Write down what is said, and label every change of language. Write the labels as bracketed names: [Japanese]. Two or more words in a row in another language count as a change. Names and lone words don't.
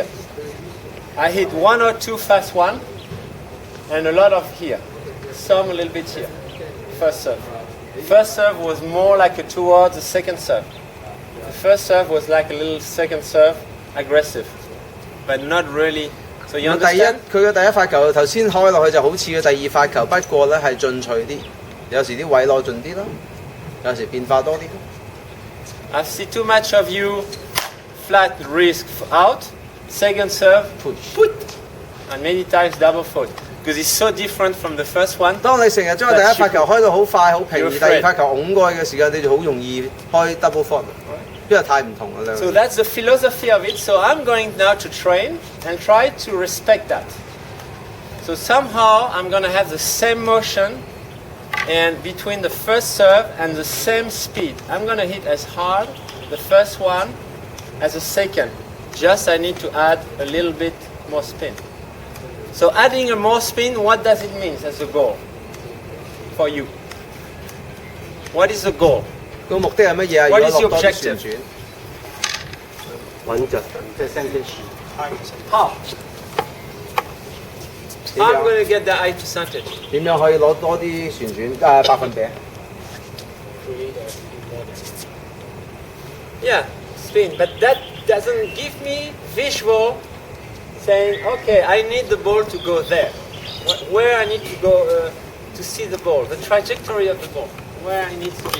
[English] I hit one or two fast one, and a lot of here. Some a little bit here. First serve. First serve was more like towards the second serve. The first serve was like a little second serve, aggressive, but not really. So you 第一 understand? [Cantonese] 佢嘅第一發球頭先開落去就好似嘅第二發球，不過咧係進取啲，有時啲位攞盡啲啦，有時變化多啲。 [English] I see too much of you flat risk out, second serve, put, and many times double fault. Because it's so different from the first one. [Cantonese] 當你成日將個第一發球開到好快好平，而 You're 第二發球拱過去嘅時間，你就好容易開 [English] double fault， [Cantonese] 因為太唔同啦兩樣。 [English] So that's the philosophy of it. So I'm going now to train and try to respect that. So somehow I'm going to have the same motion and between the first serve and the same speed. I'm going to hit as hard the first one as the second. Just I need to add a little bit more spin. So adding a more spin, what does it mean as a goal for you? What is the goal? [Cantonese] 個目的係乜嘢啊？ What 如 is 果 your 落多啲 objective? 旋轉，穩陣，即係 center 樹。 [English] How? 點 I'm 樣 going to get the eye percentage. [Cantonese] 點樣可以攞多啲旋轉百分比？ [English] Yeah, spin. But that doesn't give me visual saying, okay, I need the ball to go there. Where I need to go to see the ball, the trajectory of the ball, where I need to be.